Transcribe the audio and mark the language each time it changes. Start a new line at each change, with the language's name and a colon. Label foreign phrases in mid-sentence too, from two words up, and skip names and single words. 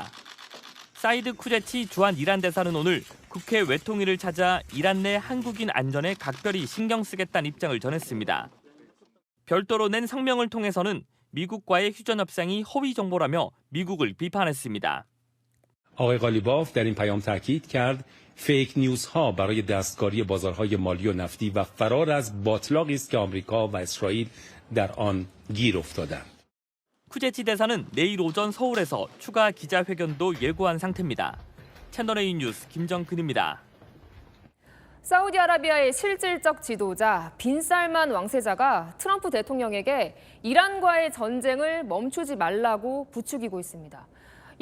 Korean: 사이드 쿠제치 주한 이란 대사는 오늘 국회 외통위를 찾아 이란 내 한국인 안전에 각별히 신경 쓰겠다는 입장을 전했습니다. 별도로 낸 성명을 통해서는 미국과의 휴전 협상이 허위 정보라며 미국을 비판했습니다.
Persian: آقای قالیباف در این پیام تاکید کرد فیک نیوزها برای دستکاری بازارهای مالی و نفتی و فرار از باطلاقی است که آمریکا و اسرائیل در آن گیر افتادند.
Korean: 쿠제치 대사는 내일 오전 서울에서 추가 기자회견도 예고한 상태입니다. 채널A 뉴스 김정근입니다. 사우디아라비아의 실질적 지도자 빈살만 왕세자가 트럼프 대통령에게 이란과의 전쟁을 멈추지 말라고 부추기고 있습니다.